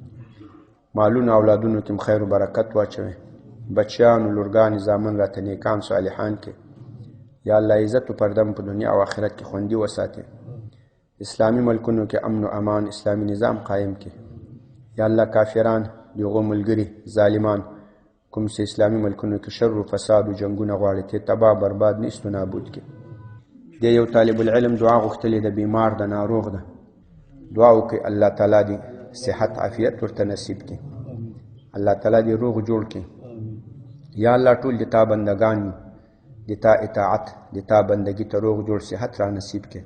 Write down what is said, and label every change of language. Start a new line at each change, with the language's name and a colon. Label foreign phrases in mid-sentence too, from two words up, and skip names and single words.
Pashto: مالونو اولادونو کې خیر و برکت واچوي. بچیانو لورګانې زامن راته نیکان صالحان کې یا الله عزت و پردم په دنیا او آخرت کې خوندي وساتي. اسلامي ملکونو کې امن و امان، اسلامي نظام قائم کې. یا الله کافران، دغو ملګري ظالمان کوم چې اسلامي ملکونو کې شر و فساد و جنګونه غواړي ته تباه برباد نیست و نابود کې. د یو طالب العلم دعا غوښتلې ده، بیمار ده، ناروغ ده، دعا وکړئ الله تعالی دې صحت عافیت ورته نصیب کړي، الله تعالی دې روغ جوړ کړي. یا الله ټول د تا بندگان یو، د تا اطاعت، د تا بندگی ته روغ جوړ صحت را نصیب کړي.